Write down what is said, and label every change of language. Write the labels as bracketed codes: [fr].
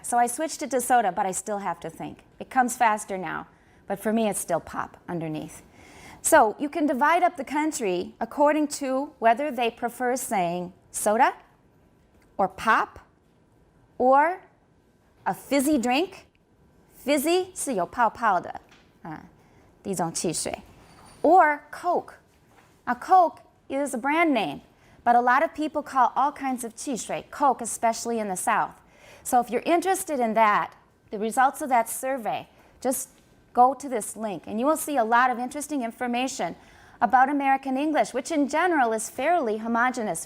[en] So I switched it to soda, but I still have to think. It comes faster now, but for me it's still pop underneath. So you can divide up the country according to whether they prefer saying soda, or pop, or a fizzy drink. [zh] Fizzy 是有泡泡的第一种汽水. [en] Or Coke. Now Coke is a brand name, but a lot of people call all kinds of 汽水 Coke, especially in the South. So if you're interested in that, the results of that survey, just go to this link and you will see a lot of interesting information about American English, which in general is fairly homogeneous.